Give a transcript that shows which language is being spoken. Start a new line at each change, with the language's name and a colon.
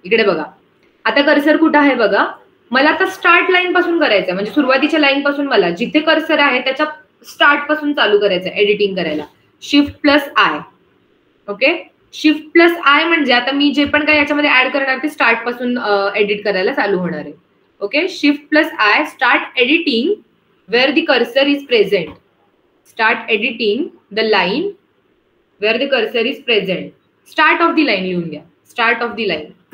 Marathi: इकडे बघा, आता कर्सर कुठं आहे बघा, मला आता स्टार्ट लाईन पासून करायचं, म्हणजे सुरुवातीच्या लाईन पासून मला जिथे कर्सर आहे त्याच्या स्टार्ट पासून चालू करायचं एडिटिंग करायला. Shift plus I. Okay, shift plus I म्हणजे आता मी जे पण काय याच्यामध्ये ऍड करणार ते स्टार्ट पासून एडिट करायला चालू होणार आहे.
English: Okay, shift plus I, start editing where the cursor is present. Start editing the line where the cursor is present. Start of the line
Marathi: लिहून घ्या,
English: Start of the line.